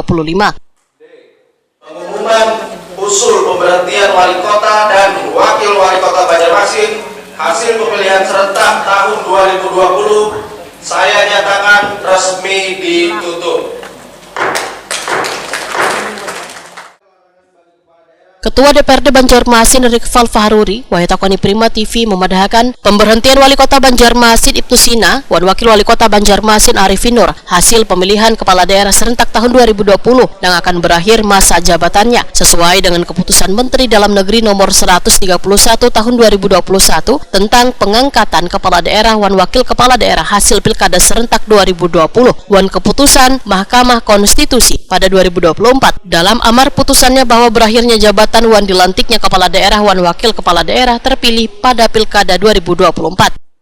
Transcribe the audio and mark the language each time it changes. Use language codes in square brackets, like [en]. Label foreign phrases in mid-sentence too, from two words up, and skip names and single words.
[id] Pengumuman usul pemberhentian wali kota dan wakil wali kota Banjarmasin hasil pemilihan serentak tahun 2020 saya nyatakan resmi ditutup. Ketua DPRD Banjarmasin Rikval Fahruri, Wahitakoni Prima TV memadahkan pemberhentian Wali Kota Banjarmasin Ibnu Sina dan Wakil Wali Kota Banjarmasin Arifin Nur hasil pemilihan kepala daerah serentak tahun 2020 yang akan berakhir masa jabatannya sesuai dengan keputusan Menteri Dalam Negeri nomor 131 tahun 2021 tentang pengangkatan kepala daerah dan wakil kepala daerah hasil pilkada serentak 2020 dan keputusan Mahkamah Konstitusi pada 2024 dalam amar putusannya bahwa berakhirnya jabatan wan dilantiknya kepala daerah wan wakil kepala daerah terpilih pada Pilkada 2024.